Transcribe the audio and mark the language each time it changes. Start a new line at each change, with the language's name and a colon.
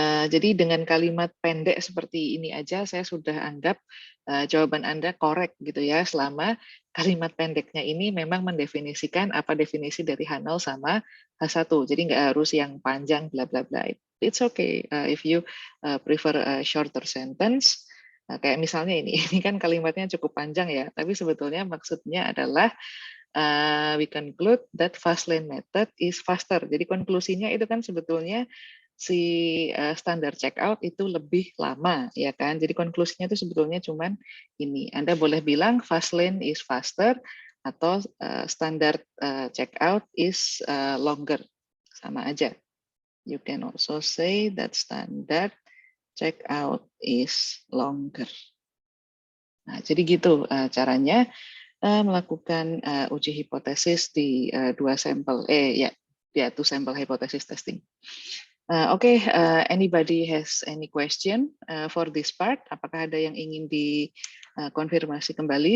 Indonesian: Jadi dengan kalimat pendek seperti ini aja saya sudah anggap jawaban Anda korek gitu ya, selama kalimat pendeknya ini memang mendefinisikan apa definisi dari H0 sama H1. Jadi nggak harus yang panjang bla bla bla.
English: It's okay if you prefer a shorter sentence.
Indonesian: Kayak misalnya ini, ini kan kalimatnya cukup panjang ya, tapi sebetulnya maksudnya adalah
English: we conclude that fast lane method is faster.
Indonesian: Jadi konklusinya itu kan sebetulnya si standar checkout itu lebih lama, ya kan? Jadi konklusinya itu sebetulnya cuman ini. Anda boleh bilang
English: fast lane is faster
Indonesian: atau
English: standard checkout is longer,
Indonesian: sama aja.
English: You can also say that standard checkout is longer.
Indonesian: Nah, jadi gitu caranya melakukan uji hipotesis di dua sampel, two sample hypothesis testing.
English: Okay, anybody has any question for this part?
Indonesian: Apakah ada yang ingin dikonfirmasi kembali?